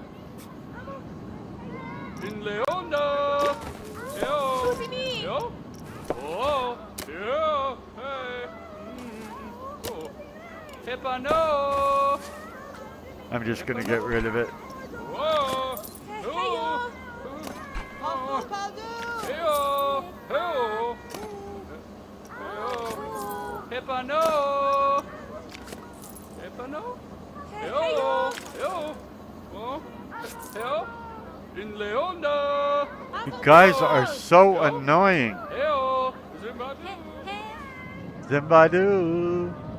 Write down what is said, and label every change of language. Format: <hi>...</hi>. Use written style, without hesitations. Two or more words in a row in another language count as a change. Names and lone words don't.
<en>In Leona! Yo! Yo! Oh! Yo! Hey! Oh! Hepano! I'm just gonna get rid of it. Whoa! Oh! Heyo! Heyo! Heyo! Hepano! Hepano? Heyo! Heyo! Oh! Heyo! In Leona! You guys are so annoying. Heyo! Zimbabwe! Zimbadu.</en>